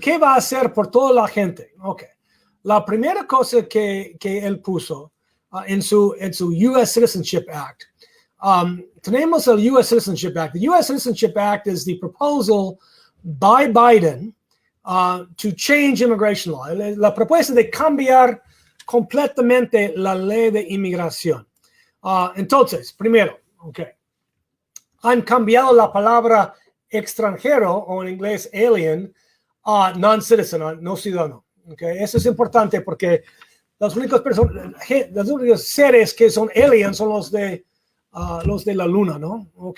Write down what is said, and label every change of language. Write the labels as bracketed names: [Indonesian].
[Spanish] ¿Qué va a hacer por toda la gente? Okay. La primera cosa que él puso en su U.S. Citizenship Act. Tenemos el U.S. Citizenship Act. The U.S. [English] Citizenship Act is the proposal by Biden to change immigration law. [Spanish] La propuesta de cambiar completamente la ley de inmigración. Entonces, primero, han cambiado la palabra extranjero, o en inglés alien, a non-citizen, no ciudadano. Eso es importante porque las únicas personas, los únicos seres que son aliens son los de la luna, ¿no?